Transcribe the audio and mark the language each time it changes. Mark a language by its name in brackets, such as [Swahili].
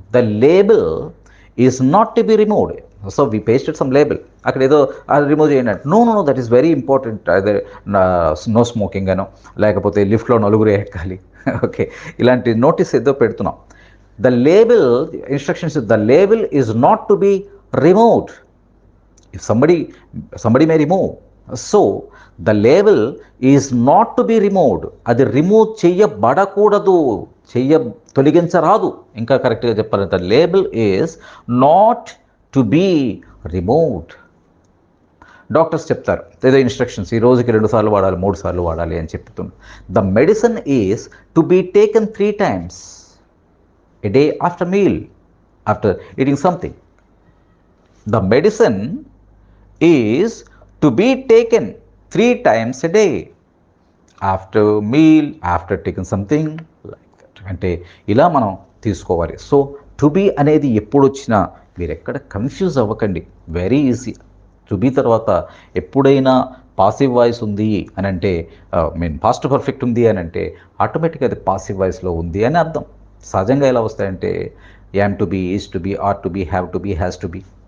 [English] the label is not to be removed, so we pasted some label, [Telugu] అక్కడ ఏదో అది remove చేయండి అంటే [English] No, that is very important. [Telugu] అదే నో స్మోకింగ్ అనో, లేకపోతే లిఫ్ట్లో నలుగురు ఎక్కాలి, ఓకే, ఇలాంటి నోటీస్ ఏదో పెడుతున్నాం. [English] The label, instructions, the label is not to be removed. If somebody may remove, so the label is not to be removed. [Telugu] అది రిమూవ్ చేయబడకూడదు, తొలగించరాదు. ఇంకా కరెక్ట్గా చెప్పాలి, [English] The label is not to be removed. [Telugu] Doctors చెప్తారు ఏదో instructions, ఈ రోజుకి 2 సార్లు వాడాలి, 3 సార్లు వాడాలి అని చెప్తున్నారు. [English] The medicine is to be taken 3 times a day after meal, after eating something. The medicine is to be taken 3 times a day after meal, after taking something like that. [Telugu] అంటే ఇలా మనం తీసుకోవాలి. సో టు బీ అనేది ఎప్పుడు వచ్చినా మీరు ఎక్కడ confuse అవ్వకండి, వెరీ ఈజీ. టు బీ తర్వాత ఎప్పుడైనా పాసివ్ వాయిస్ ఉంది అని అంటే, పాస్ట్ పర్ఫెక్ట్ ఉంది అని అంటే ఆటోమేటిక్గా అది పాసివ్ వాయిస్లో ఉంది అని అర్థం. సహజంగా ఎలా వస్తాయంటే [English] Am to be, is to be, are to be, have to be, has to be.